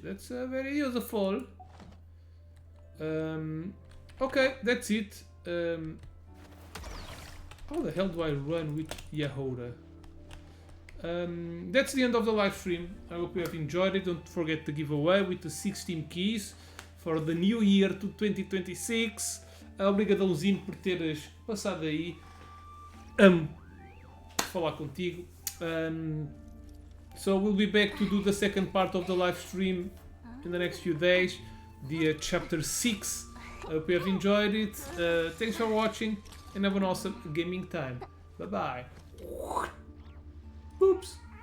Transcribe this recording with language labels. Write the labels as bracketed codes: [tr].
[en] That's very useful. Okay, that's it. How the hell do I run with Yahoda? That's the end of the live stream. I hope you have enjoyed it. Don't forget the giveaway with the 16 keys for the new year to 2026. [pt] Obrigadãozinho por teres passado aí. Amo falar contigo. [en] So we'll be back to do the second part of the live stream in the next few days. The chapter 6. I hope you have enjoyed it. Thanks for watching and have an awesome gaming time. Bye bye. Oops.